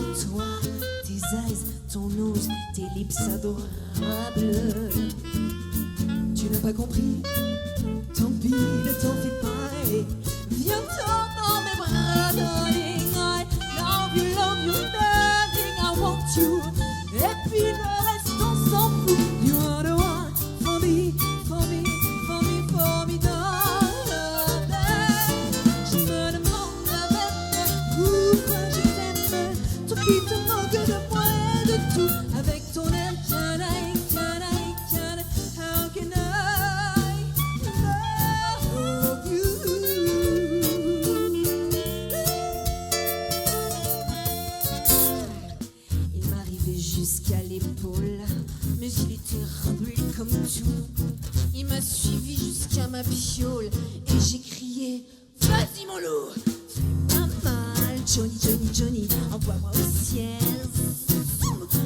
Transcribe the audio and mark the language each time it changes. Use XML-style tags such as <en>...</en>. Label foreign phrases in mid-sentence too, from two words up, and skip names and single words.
<fr>Toi, tes eyes, ton nose, tes lips adorables. Tu n'as pas compris? Tant pis, ne t'en fais pas et viens-t'en dans mes bras, darling.</fr> <en>I love you, darling, I want you.</en> <fr>Et puis le reste on s'en fout.</fr> <en>You are the one for me, for me, for me, for me, darling.</en> <fr>Je me demande avec pourquoi je t'aime. Toi qui te moques de moi et de tout. Avec ton air,</fr> <en>can I, how can I love you?</en> <fr>Il m'arrivait jusqu'à l'épaule, mais il était rempli comme tout. Il m'a suivi jusqu'à ma piole et j'ai crié: vas-y mon loup, fais-moi mal, Johnny, Johnny, Johnny, envoie-moi au ciel.</fr>